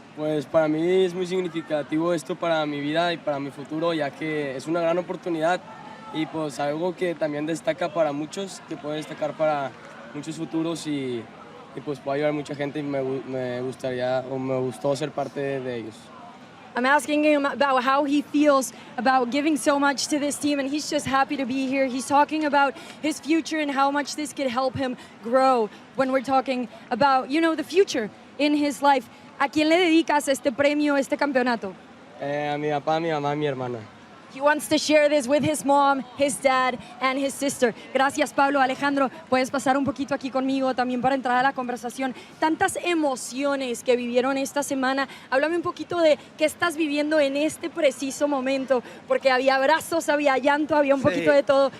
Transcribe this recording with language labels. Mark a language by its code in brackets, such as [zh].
[es] Pues para mí es muy significativo esto para mi vida y para mi futuro, ya que es una gran oportunidad y pues algo que también destaca para muchos, que puede destacar para muchos futuros y pues puede ayudar a mucha gente y me gustaría o me gustó ser parte de ellos. [en] I'm asking him about how he feels about giving so much to this team, and he's just happy to be here. He's talking about his future and how much this could help him grow when we're talking about, you know, the future in his life. [es] ¿A quién le dedicas este premio, este campeonato? A mi papá, mi mamá y mi hermana. [en] He wants to share this with his mom, his dad, and his sister. [es] Gracias, Pablo. Alejandro, puedes pasar un poquito aquí conmigo también para entrar a la conversación. Tantas emociones que vivieron esta semana. Háblame un poquito de qué estás viviendo en este preciso momento, porque había abrazos, había llanto, había un poquito de todo.